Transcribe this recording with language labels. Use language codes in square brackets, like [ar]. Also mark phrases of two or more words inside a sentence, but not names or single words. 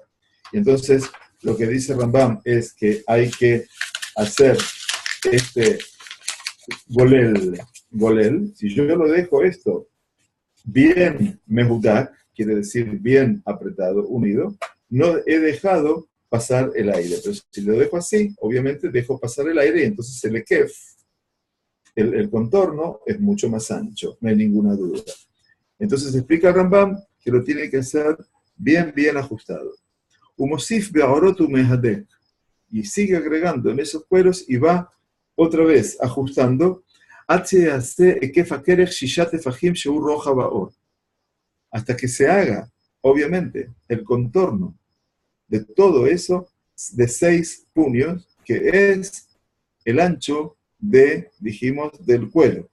[es] Y entonces, lo que dice Rambam es que hay que hacer este golel, si yo lo dejo esto bien mehudak, quiere decir bien apretado, unido, no he dejado pasar el aire. Pero si lo dejo así, obviamente dejo pasar el aire y entonces el ekef, el contorno, es mucho más ancho, no hay ninguna duda. Entonces explica Rambam que lo tiene que hacer bien ajustado. [he] ומוסיף בעורות ומהדק. [es] Y sigue agregando en esos cueros y va otra vez ajustando hasta que se haga, obviamente, el contorno de todo eso de 6 puños, que es el ancho del cuero.